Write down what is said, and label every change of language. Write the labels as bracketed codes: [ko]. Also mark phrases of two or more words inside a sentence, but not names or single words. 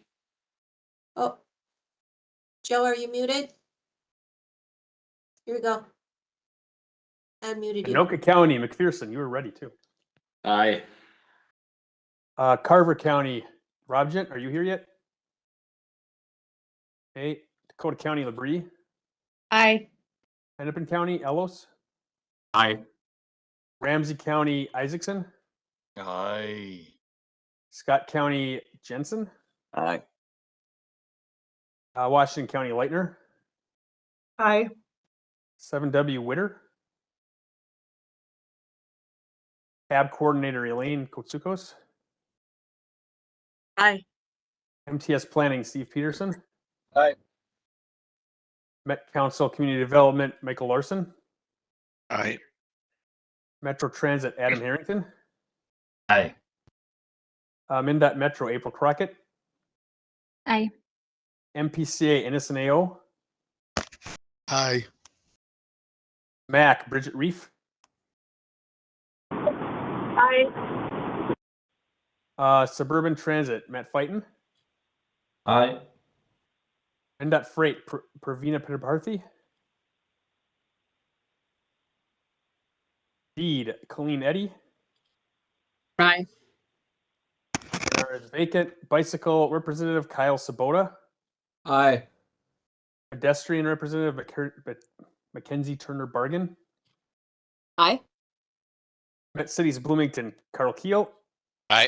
[en] Oh, Joe, are you muted? Here we go. I unmuted you. Anoka County, McPherson, you were ready too. Aye. Carver County, Robjent, are you here yet? Okay, Dakota County, Labrie. Aye. Hennepin County, Ellos. Aye. Ramsey County, Isaacson. Aye. Scott County, Jensen. Aye. Washington County, Leitner. Aye. 7W, Witter. Tab Coordinator, Elaine Kotsukos. Aye. MTS Planning, Steve Peterson. Aye. Met Council Community Development, Michael Larson. Aye. Metro Transit, Adam Harrington. Aye. MnDOT Metro, April Crockett. Aye. MPCA, Innocent AO. Aye. MAC, Bridget Reef. Aye. Suburban Transit, Matt Fighton. Aye. MnDOT Freight, Pravina Padarthi. Deed, Colleen Eddy. Aye. There is vacant. Bicycle Representative Kyle Sabota. Aye. Pedestrian Representative Mackenzie Turner Bargan. Aye. Met Cities Bloomington, Carl Keel. Aye.